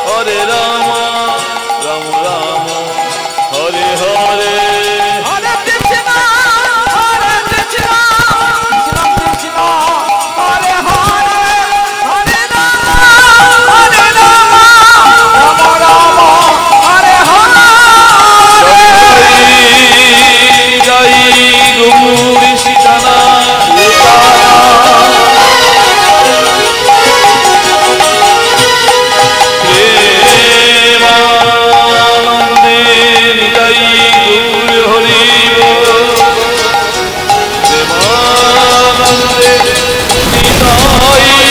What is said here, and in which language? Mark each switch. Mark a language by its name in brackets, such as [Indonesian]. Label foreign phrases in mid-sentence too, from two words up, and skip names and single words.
[Sanskrit] हरे राम राम राम हरे हरे हरे कृष्ण, हरे कृष्ण, कृष्ण कृष्ण, हरे हरे, हरे राम, हरे राम, राम राम, हरे हरे. [Bangla] জয় গৌরী সীতানা প্রেমানন্দে নিতাই গৌর হরি প্রেমানন্দে নিতাই